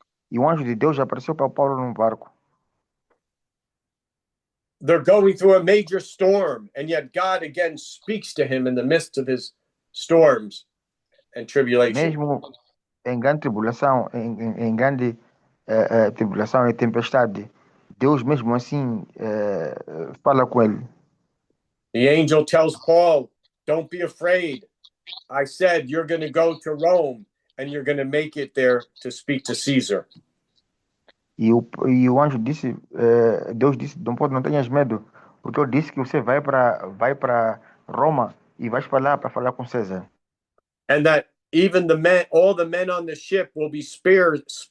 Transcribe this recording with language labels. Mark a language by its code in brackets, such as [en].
[pt] E um anjo de Deus apareceu para Paulo num barco. [en] They're going through a major storm, and yet God again speaks to him in the midst of his storms and tribulation. [pt] Mesmo em grande tribulação, em grande tribulação e tempestade, Deus mesmo assim fala com ele. [en] The angel tells Paul, "Don't be afraid. I said you're going to go to Rome and you're going to make it there to speak to Caesar." [pt] E o anjo disse, Deus disse, não tenhas medo, porque eu disse que você vai para Roma e vais para lá para falar com César. [en] And that even all the men on the ship will be spared.